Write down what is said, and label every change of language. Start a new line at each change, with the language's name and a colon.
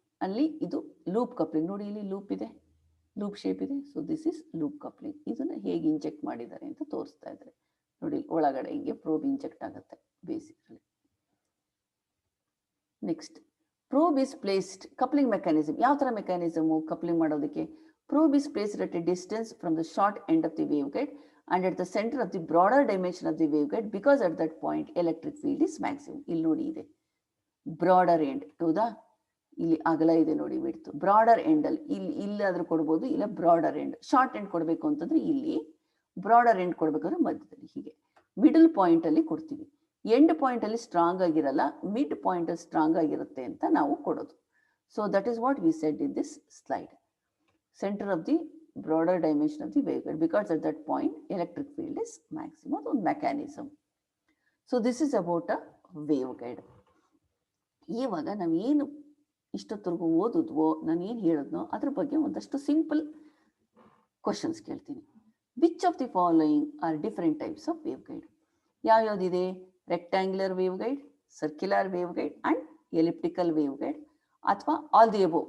Kannada: ಅಲ್ಲಿ ಇದು loop coupling. ನೋಡಿ ಇಲ್ಲಿ ಲೂಪ್ ಇದೆ, ಲೂಪ್ ಶೇಪ್ ಇದೆ.
English: So this is loop coupling.
Kannada: ಇದನ್ನು ಹೇಗೆ ಇಂಜೆಕ್ಟ್ ಮಾಡಿದ್ದಾರೆ ಅಂತ ತೋರಿಸ್ತಾ ಇದ್ದಾರೆ ನೋಡಿ, ಒಳಗಡೆ ಹಿಂಗೆ ಪ್ರೋಬ್ ಇಂಜೆಕ್ಟ್ ಆಗುತ್ತೆ basically.
English: Next probe is placed.
Kannada: Coupling mechanism ಯಾವ ಥರ ಮೆಕ್ಯಾನಿಸಮು ಕಪ್ಲಿಂಗ್ ಮಾಡೋದಕ್ಕೆ?
English: Probe is placed at a distance from the short end of the waveguide and at the center of the broader dimension of the waveguide, because at that point electric field is maximum.
Kannada: ಇಲ್ಲಿ ನೋಡಿ ಇದೆ broader end, ಹೌದಾ? ಇಲ್ಲಿ ಅಗಲ ಇದೆ ನೋಡಿ, ಬಿಡ್ತು. Broader ಎಂಡಲ್ಲಿ ಇಲ್ಲಾದ್ರೂ ಕೊಡ್ಬೋದು, ಇಲ್ಲ ಬ್ರಾಡರ್ ಎಂಡ್. ಶಾರ್ಟ್ ಎಂಡ್ ಕೊಡಬೇಕು ಅಂತಂದ್ರೆ ಇಲ್ಲಿ, ಬ್ರಾಡರ್ ಎಂಡ್ ಕೊಡ್ಬೇಕಂದ್ರೆ ಮಧ್ಯದಲ್ಲಿ, ಹೀಗೆ ಮಿಡಲ್ ಪಾಯಿಂಟಲ್ಲಿ ಕೊಡ್ತೀವಿ. ಎಂಡ್ ಪಾಯಿಂಟಲ್ಲಿ ಸ್ಟ್ರಾಂಗ್ ಆಗಿರಲ್ಲ, ಮಿಡ್ ಪಾಯಿಂಟಲ್ಲಿ ಸ್ಟ್ರಾಂಗ್ ಆಗಿರುತ್ತೆ ಅಂತ ನಾವು ಕೊಡೋದು.
English: So that is what we said in this slide. Center of the broader dimension of the waveguide, because at that point electric field is maximum. One mechanism. So this is about a waveguide.
Kannada: ಇವಾಗ ನಾವೇನು ಇಷ್ಟೊತ್ತರೆಗೂ ಓದಿದ್ವೋ ನಾನು ಏನು ಹೇಳಿದ್ನೋ ಅದ್ರ ಬಗ್ಗೆ ಒಂದಷ್ಟು simple questions ಕೇಳ್ತೀನಿ.
English: Which of the following are different types of waveguide? ಯಾವ್ಯಾವುದಿದೆ? Rectangular waveguide, circular waveguide and elliptical waveguide, ಅಥವಾ all the above.